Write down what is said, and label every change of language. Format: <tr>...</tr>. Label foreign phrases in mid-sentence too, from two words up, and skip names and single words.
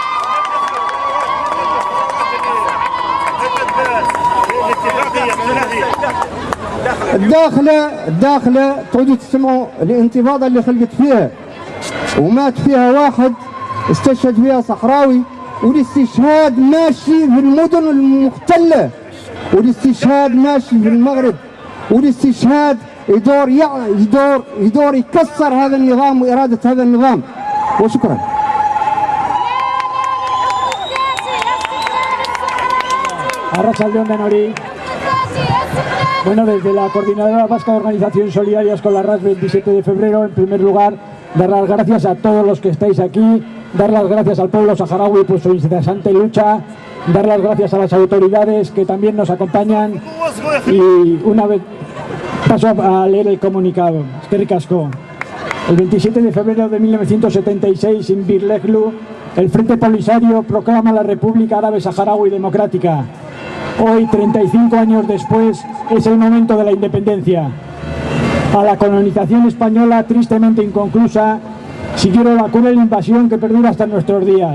<ar>الداخلة تعودوا تسمعوا الانتفاضة اللي خلقت فيها ومات فيها واحد، استشهد فيها صحراوي، والاستشهاد ماشي في المدن المحتلة، والاستشهاد ماشي في المغرب، والاستشهاد يدور يكسر هذا النظام وإرادة هذا النظام. وشكرا.</ar> <es>Bueno, desde la Coordinadora Vasca de Organizaciones Solidarias con la RAS 27 de febrero, en primer lugar, dar las gracias a todos los que estáis aquí, dar las gracias al pueblo saharaui por su incesante lucha, dar las gracias a las autoridades que también nos acompañan, y una vez paso a leer el comunicado.</es> <eu>Eskerrik asko.</eu> <es>El 27 de febrero de 1976, en Birleglu, el Frente Polisario proclama la República Árabe Saharaui Democrática. Hoy, 35 años después, es el momento de la independencia. A la colonización española, tristemente inconclusa, siguieron la cruel invasión que perdura hasta nuestros días.</es>